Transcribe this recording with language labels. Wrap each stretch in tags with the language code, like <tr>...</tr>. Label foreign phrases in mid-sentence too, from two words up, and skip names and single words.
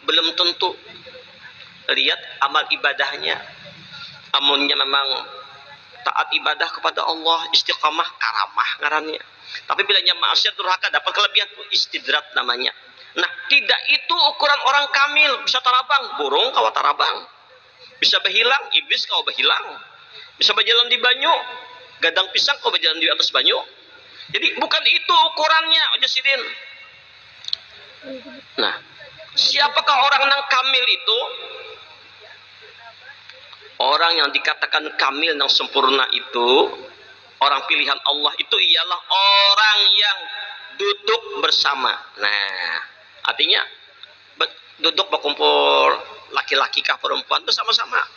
<id>belum tentu. Lihat amal ibadahnya, amunnya memang taat ibadah kepada Allah, istiqamah, karamah ngarannya. Tapi bila maksiat durhaka dapat kelebihan, istidrat namanya. Nah, tidak itu ukuran orang kamil.</id> <bjn>Bisa tarabang, burung kawa tarabang. Bisa berhilang, iblis kawa berhilang. Bisa berjalan di banyu, gadang pisang kawa berjalan di atas banyu.</bjn> <id>Jadi bukan itu ukurannya, Jasidin. Nah, siapakah orang yang kamil itu? Orang yang dikatakan kamil yang sempurna itu, orang pilihan Allah itu ialah orang yang duduk bersama. Nah, artinya duduk berkumpul, laki-laki kah perempuan bersama-sama.</id>